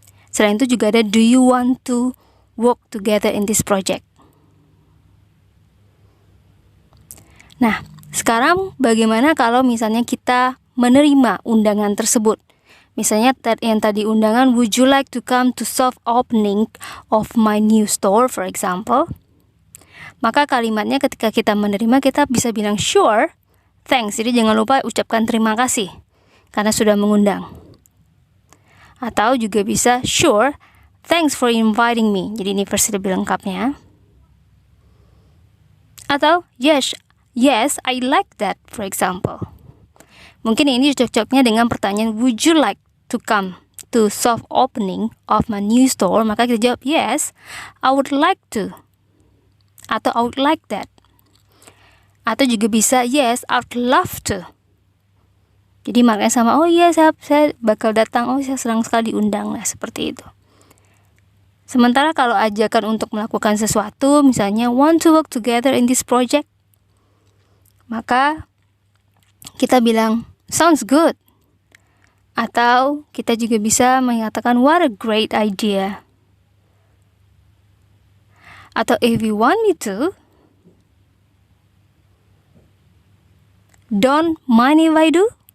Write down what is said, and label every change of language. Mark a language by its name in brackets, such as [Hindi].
[Indonesian] Selain itu juga ada [English] do you want to work together in this project. [Indonesian] Nah, sekarang bagaimana kalau misalnya kita menerima undangan tersebut? Misalnya yang tadi undangan, [English] would you like to come to soft opening of my new store, for example? [Indonesian] Maka kalimatnya ketika kita menerima, kita bisa bilang [English] sure, thanks. [Indonesian] Jadi jangan lupa ucapkan terima kasih karena sudah mengundang. Atau juga bisa [English] sure, thanks for inviting me. [Indonesian] Jadi ini versi lebih lengkapnya. Atau [English] yes, I like that, for example. [Indonesian] Mungkin ini cocoknya dengan pertanyaan would you like to come to soft opening of my new store, maka kita jawab [English] yes, I would like to, [Indonesian] atau [English] I would like that. [Indonesian] Atau juga bisa [English] yes, I would love to. [Indonesian] Jadi maknanya sama, oh iya saya bakal datang, oh saya senang sekali diundang. Nah, seperti itu. Sementara kalau ajakan untuk melakukan sesuatu, misalnya [English] want to work together in this project, [Indonesian] maka kita bilang [English] sounds good. [Indonesian] Atau kita juga bisa mengatakan [English] what a great idea. [Indonesian] Atau [English] if you want me to, don't mind if I do.